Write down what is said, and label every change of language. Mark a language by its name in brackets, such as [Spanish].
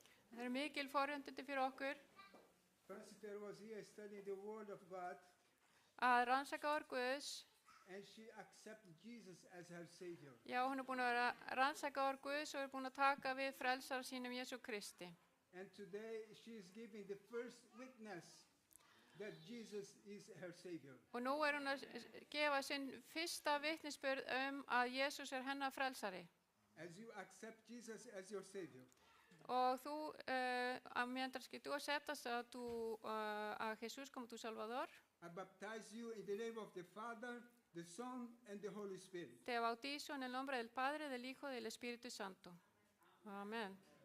[Icelandic] Það eru mikil forréttindi fyrir okkur [English] Franciter was here studying the Word of God, [Icelandic] að rannsaka orð Guðs. [English] and she accepted Jesus as her Savior. [Icelandic] Já, hún er búin að vera að rannsaka orð Guðs og er búin að taka við frelsara sínum Jesú Kristi. [English] And today she is giving the first witness that Jesus is her Savior. [Icelandic] Og nú er hún að gefa sinn fyrsta vitnisburð að Jesús er hennar frelsari. [English] As you accept Jesus as your Savior, [Spanish] Og tú, mientras que tú aceptas a Jesús como tu Salvador, [English] I baptize you in the name of the Father, the Son, and the Holy Spirit. [Spanish] te bautizo en el nombre del Padre, del Hijo y del Espíritu Santo. Amén.